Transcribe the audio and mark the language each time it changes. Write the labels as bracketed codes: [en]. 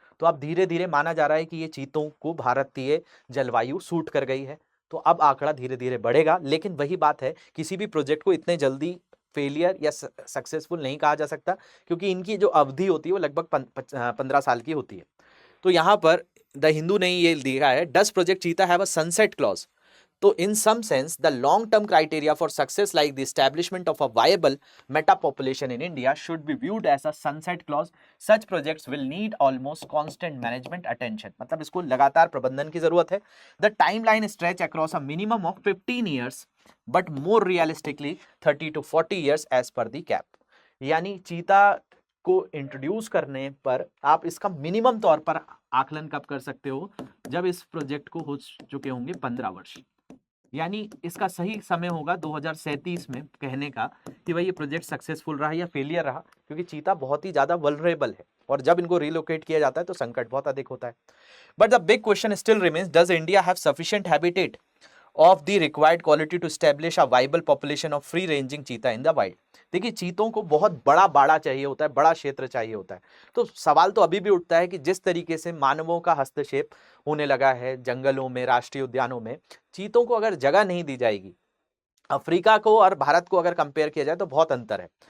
[hi] तो अब धीरे धीरे माना जा रहा है कि ये चीतों को भारतीय जलवायु सूट कर गई है, तो अब आंकड़ा धीरे धीरे बढ़ेगा। लेकिन वही बात है, किसी भी प्रोजेक्ट को इतने जल्दी फेलियर या सक्सेसफुल नहीं कहा जा सकता, क्योंकि इनकी जो अवधि होती है वो लगभग 15 साल की होती है। तो यहाँ पर द हिंदू ने ये दिया है, [en] Does Project Cheetah have a sunset clause? तो in some sense, the long-term criteria for success, like the establishment of a viable meta-population in India, should be viewed as a sunset clause. Such projects will need almost constant management attention. [hi] मतलब इसको लगातार प्रबंधन की जरूरत है. [en] The timeline stretch across a minimum of 15 years, but more realistically 30 to 40 years as per the cap. [hi] यानी चीता को इंट्रोड्यूस करने पर आप इसका मिनिमम तौर पर आकलन कब कर सकते हो? जब इस प्रोजेक्ट को हो चुके होंगे 15 वर्ष। यानी इसका सही समय होगा 2037 में कहने का कि भाई ये प्रोजेक्ट सक्सेसफुल रहा या फेलियर रहा, क्योंकि चीता बहुत ही ज्यादा वल्नरेबल है और जब इनको रिलोकेट किया जाता है तो संकट बहुत अधिक होता है। [en] But the big question still remains, does India have sufficient habitat of the required quality to establish a viable population of free ranging cheetah in the wild? [hi] देखिए, चीतों को बहुत बड़ा बाड़ा चाहिए होता है, बड़ा क्षेत्र चाहिए होता है। तो सवाल तो अभी भी उठता है कि जिस तरीके से मानवों का हस्तक्षेप होने लगा है जंगलों में, राष्ट्रीय उद्यानों में, चीतों को अगर जगह नहीं दी जाएगी, अफ्रीका को और भारत को अगर कंपेयर किया जाए तो बहुत अंतर है।